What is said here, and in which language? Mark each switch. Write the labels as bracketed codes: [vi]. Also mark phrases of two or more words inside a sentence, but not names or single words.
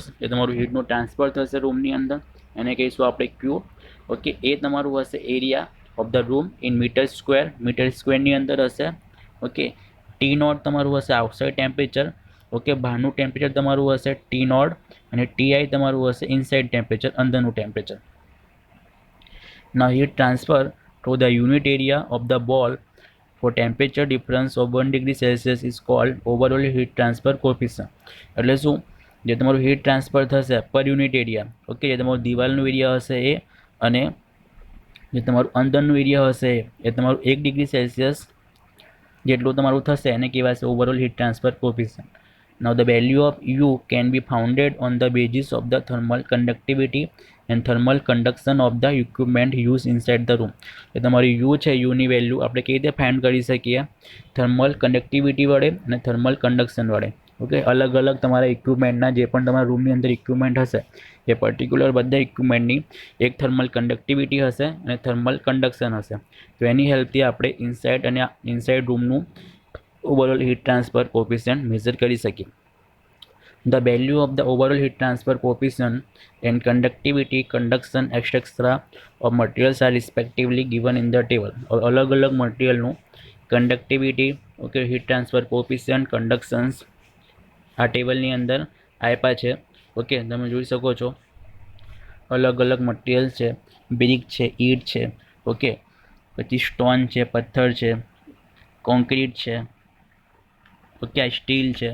[gu] એ તમારું હીટનું ટ્રાન્સફર થશે રૂમની અંદર, એને કહીશું આપણે Q. ઓકે, એ તમારું હશે [en] area of the room in meter [gu] સ્ક્વેરની અંદર હશે. ઓકે, T નોટ તમારું હશે [en] outside temperature [gu] ઓકે, બહારનું ટેમ્પરેચર તમારું હશે ટી નોટ અને ટીઆઈ તમારું હશે [en] inside temperature, [gu] અંદરનું ટેમ્પરેચર. [en] Now heat transfer to the unit area of the ball for temperature difference of 1 degree Celsius is called overall heat transfer coefficient. [gu] એટલે શું, જે તમારું [en] heat transfer [gu] થશે [en] per unit area, [gu] ઓકે, જે તમારું દિવાલનું એરિયા હશે એ અને જે તમારું અંદરનું એરિયા હશે એ તમારું 1 [en] degree Celsius [gu] જેટલું તમારું થશે એને કહેવાશે [en] overall heat transfer coefficient. Now the value of U can be founded on the basis of the thermal conductivity and thermal conduction of the equipment used inside the room. [gu] એ તમારી U છે, યુની વેલ્યુ આપણે કઈ રીતે ફાઇન્ડ કરી શકીએ? [en] thermal conductivity [gu] વડે અને [en] thermal conduction [gu] વડે. ઓકે, અલગ અલગ તમારા ઇક્વિપમેન્ટના જે પણ તમારા રૂમની અંદર ઇક્વિપમેન્ટ હશે એ પર્ટિક્યુલર બધા ઇક્વિપમેન્ટની એક [en] thermal conductivity [gu] હશે અને [en] thermal conduction [gu] હશે. તો એની હેલ્પથી આપણે ઇનસાઇડ રૂમનું [en] overall heat transfer coefficient [gu] મેઝર કરી શકીએ. [en] The value of the overall heat transfer coefficient and conductivity, conduction, etc. of materials are respectively given in the table. [gu] અલગ અલગ મટીરિયલનું કન્ડક્ટિવિટી, ઓકે, [en] heat transfer coefficient, [gu] કન્ડક્શન્સ આ ટેબલની અંદર આપ્યા છે. ઓકે, તમે જોઈ શકો છો અલગ અલગ મટીરિયલ છે, બ્રિક છે, ઈંટ છે, ઓકે, પછી સ્ટોન છે, પથ્થર છે, કોન્ક્રીટ છે, ઓકે, આ સ્ટીલ છે.